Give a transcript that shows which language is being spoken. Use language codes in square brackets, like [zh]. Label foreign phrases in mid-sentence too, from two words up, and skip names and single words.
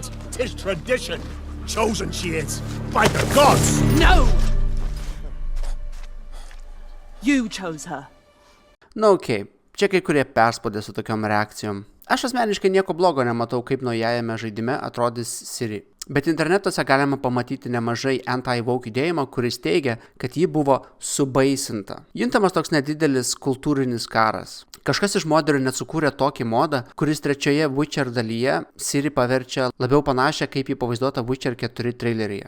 [en] 'Tis tradition. Chosen she is, by the gods! No! You chose her. [lt] Na okei, čia kai kurie perspaudė su tokiom reakcijom. Aš asmeniškai nieko blogo nematau, kaip naujajame žaidime atrodys Ciri. Bet internetuose galima pamatyti nemažai anti-woke judėjimo, kuris teigia, kad ji buvo subaisinta. Juntamas toks nedidelis kultūrinis karas. Kažkas iš moderių net sukūrė tokį modą, kuris trečioje Witcher dalyje Ciri paverčia labiau panašią, kaip jį pavaizduota Witcher 4 traileryje.